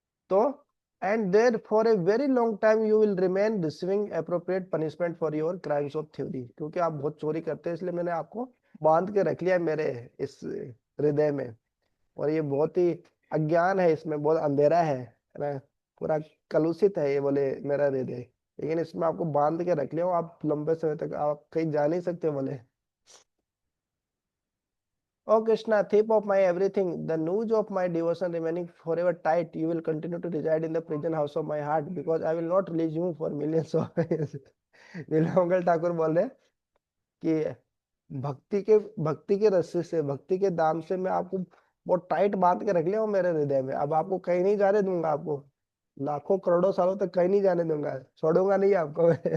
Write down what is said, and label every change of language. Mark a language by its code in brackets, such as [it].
[hi] तो [en] and therefore a very long time you will remain receiving appropriate punishment for your crimes of theory, [hi] क्योंकि आप बहुत चोरी करते हैं, इसलिए मैंने आपको बांध के रख लिया मेरे इस हृदय में, और ये बहुत ही अज्ञान है, इसमें बहुत अंधेरा है ना, पूरा कलुषित है ये, बोले, मेरा हृदय, लेकिन इसमें आपको बांध के रख लिया, आप लंबे समय तक आप कहीं जा नहीं सकते, बोले। [en] O Krishna, thief of my everything, the noose of my devotion remaining forever tight, you will continue to reside in the prison house of my heart, because I will not release you for millions of years. [hi] नीलकमल ठाकुर बोल रहे कि भक्ति के रस्से से, भक्ति के दाम से मैं आपको बहुत टाइट बांध के रख लिया हूँ मेरे हृदय में, अब आपको कहीं नहीं जाने दूंगा, आपको लाखों करोड़ों सालों तक कहीं नहीं जाने दूंगा, छोड़ूंगा नहीं आपको।